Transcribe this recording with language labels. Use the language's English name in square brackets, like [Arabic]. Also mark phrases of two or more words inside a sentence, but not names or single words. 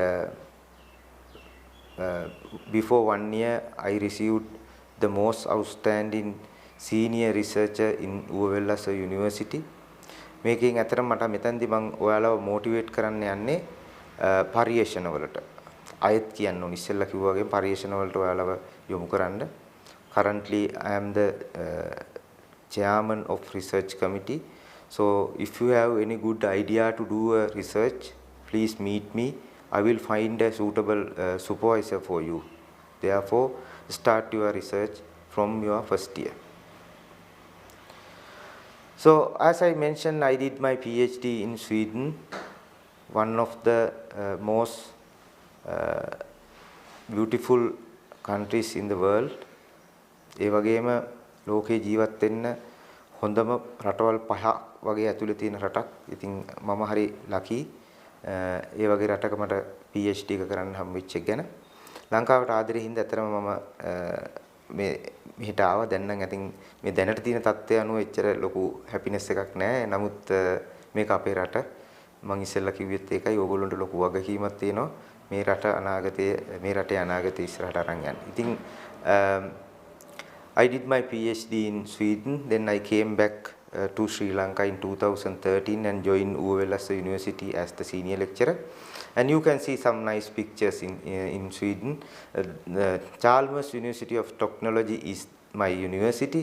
[English] Before 1 year I received the most outstanding senior researcher in Uvellasa University. [Sinhala] මේකෙන් අතරම මට මෙතනදී මම ඔයාලව මොටිවේට් කරන්න යන්නේ පරිශන වලට. අයත් කියන්න ඕනි ඉස්සෙල්ලා කිව්වා වගේ පරිශන වලට ඔයාලව යොමු කරන්න. [English] Currently I am the chairman of research committee. So if you have any good idea to do a research, please meet me. I will find a suitable supervisor for you. Therefore, start your research from your first year. So, as I mentioned, I did my PhD in Sweden, one of the most beautiful countries in the world. [Sinhala] ඒ වගේම ලෝකේ ජීවත් වෙන්න හොඳම රටවල් පහ වගේ ඇතුලේ තියෙන රටක්. ඉතින් මම හරි ලකි ඒ වගේ රටක මට PhD එක කරන්න හම් වෙච්ච එක ගැන. ලංකාවට ආදරේ හින්දා ඇත්තටම මම මේ මෙහෙට ආවා. දැන් නම් ඉතින් මේ දැනට තියෙන තත්ත්වය අනුව එච්චර ලොකු හැපිනස් එකක් නැහැ. නමුත් මේක අපේ රට. මම ඉස්සෙල්ලා කිව්වෙත් ඒකයි. ඕගොල්ලන්ට ලොකු වගකීමක් තියෙනවා. මේ රට අනාගතයේ මේ රටේ අනාගතය ඉස්සරහට අරන් යන්න. [English] ඉතින් I did my PhD in Sweden. Then I came back to Sri Lanka in 2013 and joined Pitawala University as the senior lecturer. And you can see some nice pictures in Sweden. Chalmers University of Technology is my university.